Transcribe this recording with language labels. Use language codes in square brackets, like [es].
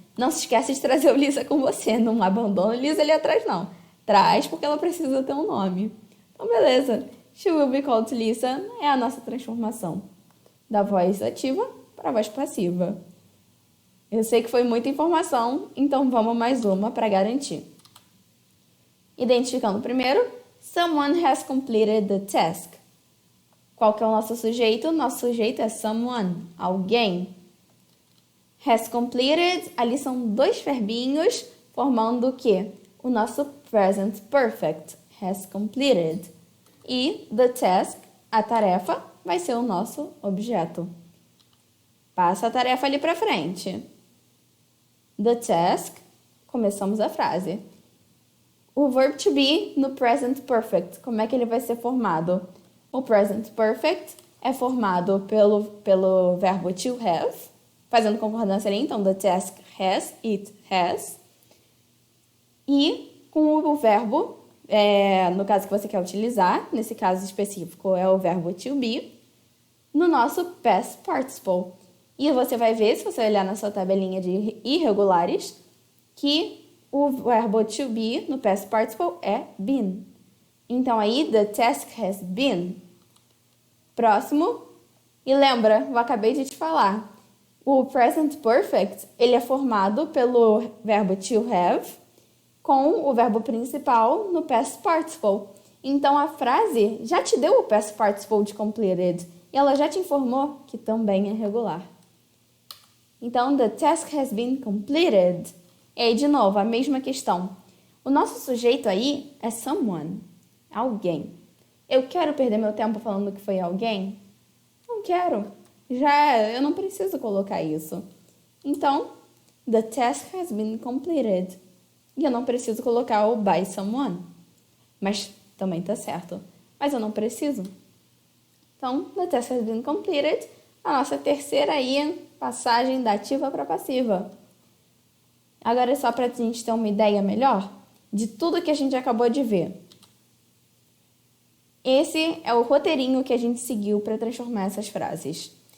[pt] Não se esquece de trazer o Lisa com você. Não abandona o Lisa ali atrás, não. Traz porque ela precisa ter um nome. Então, beleza. [en] She will be called Lisa [pt] é a nossa transformação da voz ativa para a voz passiva. Eu sei que foi muita informação, então vamos mais uma para garantir. Identificando primeiro, [en] someone has completed the task. [pt] Qual que é o nosso sujeito? Nosso sujeito é someone, alguém. Has completed, ali são dois verbinhos formando o quê? O nosso present perfect, has completed. E the task, a tarefa, vai ser o nosso objeto. Passa a tarefa ali para frente. The task, começamos a frase. O verb to be no present perfect, como é que ele vai ser formado? O present perfect é formado pelo verbo to have, fazendo concordância ali, então [en] the task has, it has. [pt] E com o verbo, no caso que você quer utilizar, nesse caso específico é o verbo to be, no nosso past participle. E você vai ver, se você olhar na sua tabelinha de irregulares, que o verbo to be no past participle é been. Então aí, [en] the task has been. [pt] Próximo. E lembra, eu acabei de te falar, o present perfect, ele é formado pelo verbo to have com o verbo principal no past participle. Então a frase já te deu o past participle de completed e ela já te informou que também é regular. [en] Então, the task has been completed. [pt] E aí, de novo, a mesma questão. O nosso sujeito aí é someone, alguém. Eu quero perder meu tempo falando que foi alguém? Não quero. Eu não preciso colocar isso. [en] Então, the task has been completed. [pt] E eu não preciso colocar o [en] by someone. [pt] Mas também tá certo. Mas eu não preciso. [en] Então, the task has been completed. [pt] A nossa terceira aí, passagem da ativa para passiva. Agora é só para a gente ter uma ideia melhor de tudo que a gente acabou de ver. Esse é o roteirinho que a gente seguiu para transformar essas frases.